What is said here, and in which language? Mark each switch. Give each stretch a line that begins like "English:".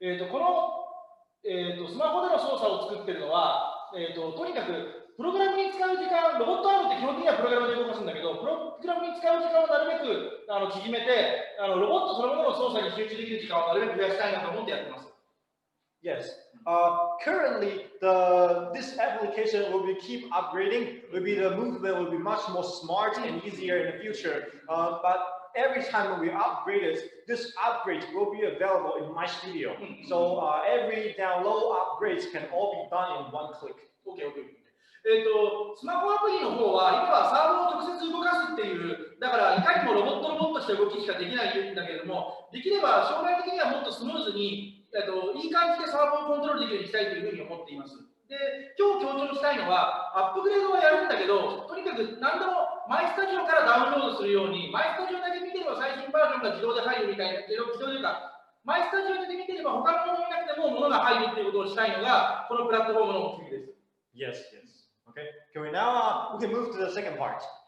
Japanese: このスマホでの操作を作っているのは、とにかくプログラムに使う時間、ロボットアームって基本的にはプログラムで動かすんだけど、プログラムに使う時間をなるべく縮めて、ロボットそのものの操作に集中できる時間をなるべく増やしたいなと思ってやってます。
English: Yes. Currently, this application will be keep upgrading. The movement will be much more smart and easier in the future. But every time we upgrade it, this upgrade will be available in myStudio. So every download upgrades can all be done in one click. Okay.
Japanese: スマホアプリの方は今はサーバーを直接動かすっていう、だからいかにもロボットとして動きしかできないんだけれども、できれば将来的にはもっとスムーズにいい感じでサーバーをコントロールできるようにしたいというふうに思っています。で、今日強調したいのは、アップグレードはやるんだけど、とにかく何でもmyStudioからダウンロードするように、myStudioだけ見てれば最新バージョンが自動で入るみたいな、自動というか、myStudioだけ見てれば他のもの見なくても物が入るということをしたいのが、このプラットフォームの目的です。
English: Yes. Okay. Can we now we can move to the second part.